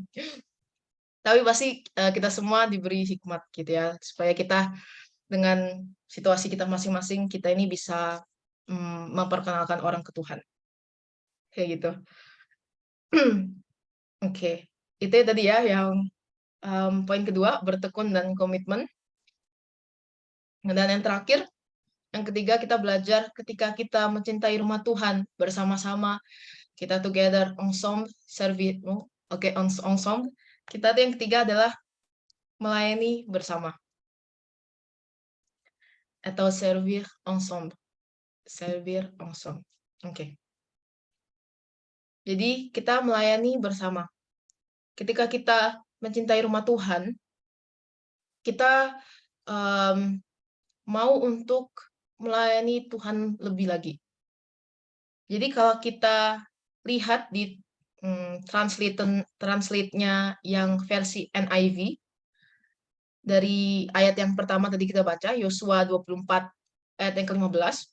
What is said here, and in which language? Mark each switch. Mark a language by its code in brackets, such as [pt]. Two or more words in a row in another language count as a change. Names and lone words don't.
[id] Tapi pasti, kita semua diberi hikmat gitu ya, supaya kita dengan situasi kita masing-masing, kita ini bisa, memperkenalkan orang ke Tuhan, kayak gitu. Oke, itu ya tadi ya yang, poin kedua, bertekun dan komitmen. Dan yang terakhir, yang ketiga kita belajar ketika kita mencintai rumah Tuhan bersama-sama, kita together, [fr] ensemble, servir oke, ensemble. [id] Kita tuh yang ketiga adalah melayani bersama atau [fr] servir ensemble, servir ensemble. [id] Oke. Jadi kita melayani bersama. Ketika kita mencintai rumah Tuhan, kita, mmm, mau untuk melayani Tuhan lebih lagi. Jadi kalau kita lihat di, translate-nya yang versi NIV, dari ayat yang pertama tadi kita baca, Yosua 24 ayat yang ke-15,